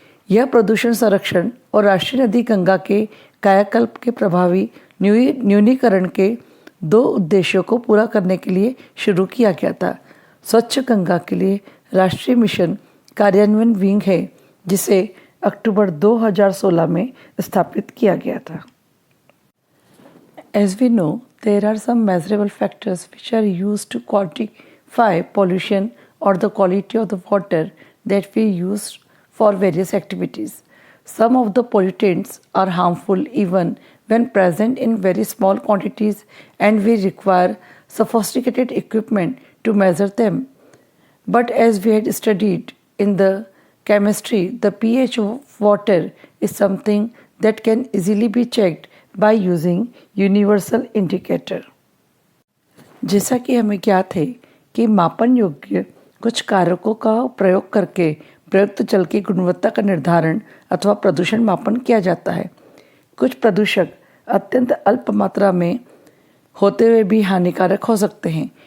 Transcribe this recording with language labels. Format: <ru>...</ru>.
<hi>यह प्रदूषण संरक्षण और राष्ट्रीय नदी गंगा के कायाकल्प के प्रभावी न्यूनीकरण के 2 उद्देश्यों को पूरा करने के लिए शुरू किया गया था। स्वच्छ गंगा के लिए राष्ट्रीय मिशन कार्यान्वयन विंग है जिसे अक्टूबर 2016 में स्थापित किया गया था।</hi> <en>As we know, there are some measurable factors which are used to quantify pollution or the quality of the water that we use for various activities. Some of the pollutants are harmful even when present in very small quantities and we require sophisticated equipment to measure them. But as we had studied in the chemistry, the pH of water is something that can easily be checked by using universal indicator.</en> <hi>जैसा कि हमें ज्ञात है कि मापन योग्य कुछ कारकों का प्रयोग करके प्रयुक्त जल की गुणवत्ता का निर्धारण अथवा प्रदूषण मापन किया जाता है। कुछ प्रदूषक अत्यंत अल्प मात्रा में होते हुए भी हानिकारक हो सकते हैं।</hi>